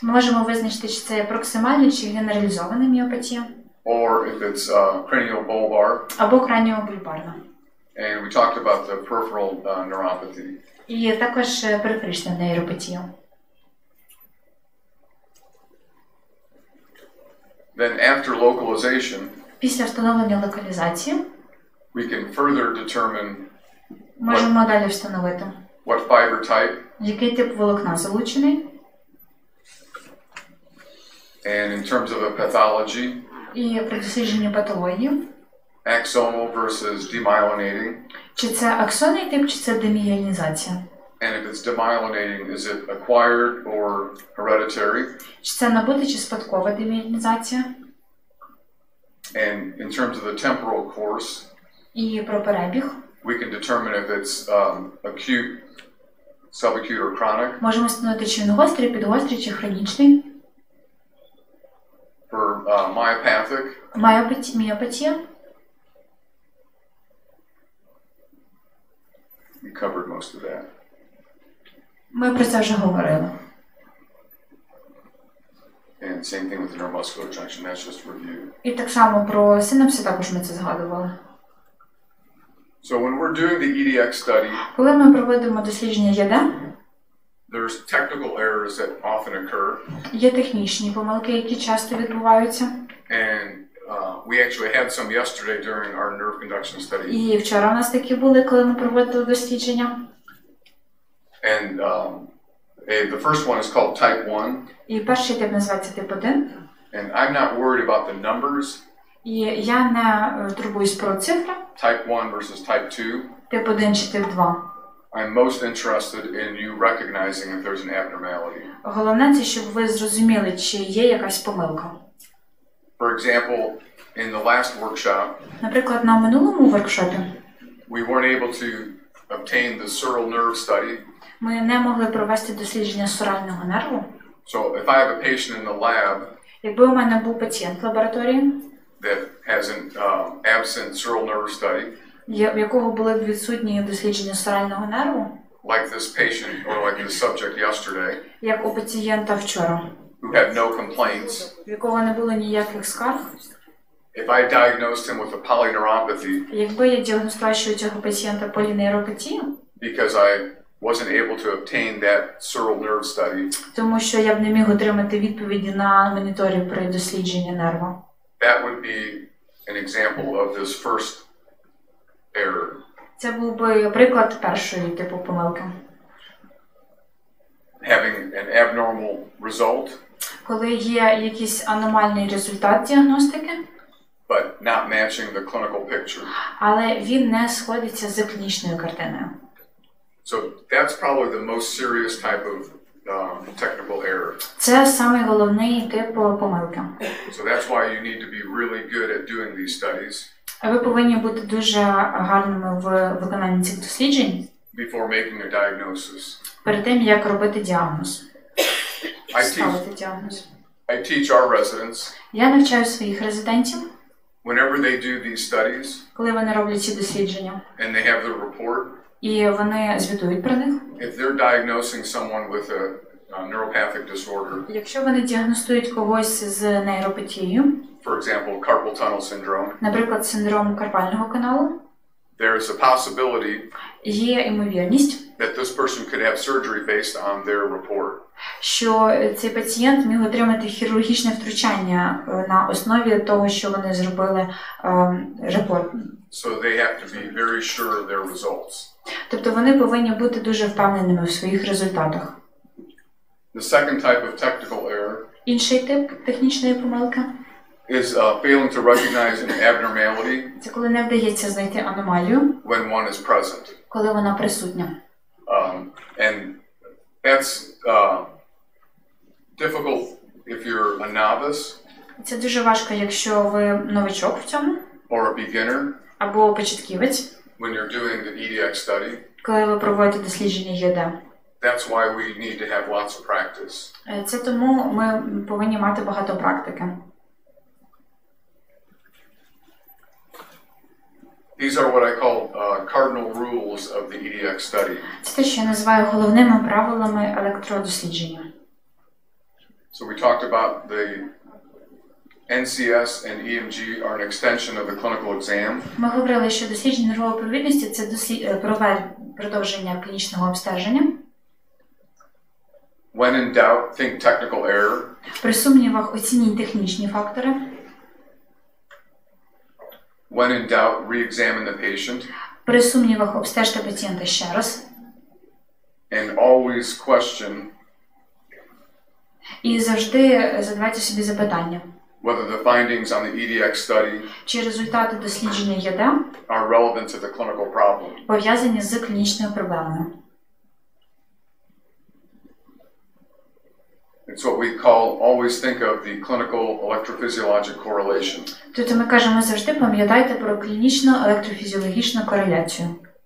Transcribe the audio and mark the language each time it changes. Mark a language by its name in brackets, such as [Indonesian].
[Ukrainian] ми можемо визначити, чи це є проксимальна чи генералізована міопатія, [English] or if it's cranial bulbar. [Ukrainian] або краніобульбарна. [English] And we talked about the peripheral neuropathy. [Ukrainian] І також периферична нейропатія. [English] Then after localization, [Ukrainian] Після встановлення локалізації [English] we can further determine [Ukrainian] можемо далі встановити, [English] what fiber type [Ukrainian] який тип волокна залучений, [English] and in terms of the pathology, [Ukrainian] і при дослідженні патології, [English] axonal versus demyelinating. [Ukrainian] чи це аксонний тип, чи це демієлінізація. [English] And if it's demyelinating, is it acquired or hereditary? [Ukrainian] Чи це набута, чи спадкова демієлінізація. [English] And in terms of the temporal course, [Ukrainian] І про перебіг. [English] we can determine if it's acute, subacute, or chronic. [Ukrainian] Можемо встановити, чи він гострий, підгострий, чи хронічний. [English] For myopathic, [Ukrainian] Міопатія. [English] we covered most of that. [Ukrainian] Ми про це вже говорили. [English] And same thing with the neuromuscular junction, that's just review. [Ukrainian] І так само про синапси також ми це згадували. [English] So when we're doing the EDX study, [Ukrainian] Коли ми проводимо дослідження ЄД, [English] there's technical errors that often occur. [Ukrainian] є технічні помилки, які часто відбуваються. [English] And we actually had some yesterday during our nerve conduction study. [Ukrainian] І вчора у нас такі були, коли ми проводили дослідження. [English] And the first one is called type 1. [Ukrainian] І перший тип називається тип 1. [English] And I'm not worried about the numbers. [Ukrainian] І я не турбуюсь про цифри. [English] Type 1 versus type 2. [Ukrainian] Тип 1 чи тип 2. [English] I'm most interested in you recognizing if there's an abnormality. [Ukrainian] Головне це, щоб ви зрозуміли, чи є якась помилка. [English] For example, in the last workshop, [Ukrainian] Наприклад, на минулому воркшопі [English] we weren't able to obtain the sural nerve study. [Ukrainian] ми не могли провести дослідження сурального нерву. [English] So if I have a patient in the lab [Ukrainian] Якби у мене був пацієнт в лабораторії, [English] that has an absent sural nerve study, [Ukrainian] в якого були б відсутні дослідження сурального нерву, [English] like this patient or like this subject yesterday, [Ukrainian] як у пацієнта вчора, [English] who had no complaints, [Ukrainian] в якого не було ніяких скарг, [English] if I diagnosed him with a polyneuropathy [Ukrainian] якби я діагностувала у цього пацієнта полінейропатію, [English] because I wasn't able to obtain that sural nerve study, [Ukrainian] тому що я б не міг отримати відповіді на моніторі при дослідженні нерва. [English] that would be an example of this first error. [Ukrainian] Це був би приклад першої типу помилки. [English] Having an abnormal result, [Ukrainian] Коли є якийсь аномальний результат діагностики, [English] but not matching the clinical picture. [Ukrainian] але він не сходиться з клінічною картиною. [English] So that's probably the most serious type of technical error. [Ukrainian] Це самий головний тип помилки. [English] So that's why you need to be really good at doing these studies [Ukrainian] Ви повинні бути дуже гарними в виконанні цих досліджень [English] before making a diagnosis. [Ukrainian] перед тим, як робити діагноз. [English] I [Ukrainian] Ставити діагноз. [English] teach our residents, [Ukrainian] Я навчаю своїх резидентів, [English] whenever they do these studies [Ukrainian] коли вони роблять ці дослідження, [English] and they have their report, [Ukrainian] і вони звітують про них. [English] if they're diagnosing someone with a neuropathic disorder, [Ukrainian] Якщо вони діагностують когось з нейропатією, [English] for example, carpal tunnel syndrome, [Ukrainian] наприклад, синдром карпального каналу, [English] there is a possibility [Ukrainian] є ймовірність, [English] that this person could have surgery based on their report. [Ukrainian] Що цей пацієнт міг отримати хірургічне втручання на основі того, що вони зробили репорт. [English] So they have to be very sure of their results. [Ukrainian] Тобто вони повинні бути дуже впевненими в своїх результатах. [English] The second type of technical error [Ukrainian] Інший тип технічної помилки [English] is failing to recognize an abnormality [Ukrainian] це коли не вдається знайти аномалію, [English] when one is present. [Ukrainian] коли вона присутня. [English] And that's difficult if you're a novice [Ukrainian] Це дуже важко, якщо ви новичок в цьому [English] or a beginner [Ukrainian] або початківець, [English] when you're doing the EDX study. [Ukrainian] коли ви проводите дослідження ЄД. [English] That's why we need to have lots of practice. [Ukrainian] Це тому ми повинні мати багато практики. [English] These are what I call cardinal rules of the EDX study. [Ukrainian] Це те, що я називаю головними правилами електродослідження. [English] So we talked about the NCS and EMG are an extension of the clinical exam. [Ukrainian] Ми говорили, що дослідження нервової провідності – це продовження клінічного обстеження. [English] When in doubt, think technical error. [Ukrainian] При сумнівах оцініть технічні фактори. [English] When in doubt, re-examine the patient. [Ukrainian] При сумнівах обстежте пацієнта ще раз. [English] And always question [Ukrainian] І завжди задавайте собі запитання. [English] whether the findings on the EDX study [Ukrainian] Чи результати дослідження ЄД [English] are relevant to the clinical problem. [Ukrainian] пов'язані з клінічною проблемою. [English] It's what we call, always think of the clinical electrophysiologic correlation. [Ukrainian] Тобто ми кажемо завжди пам'ятайте про клінічну електрофізіологічну кореляцію.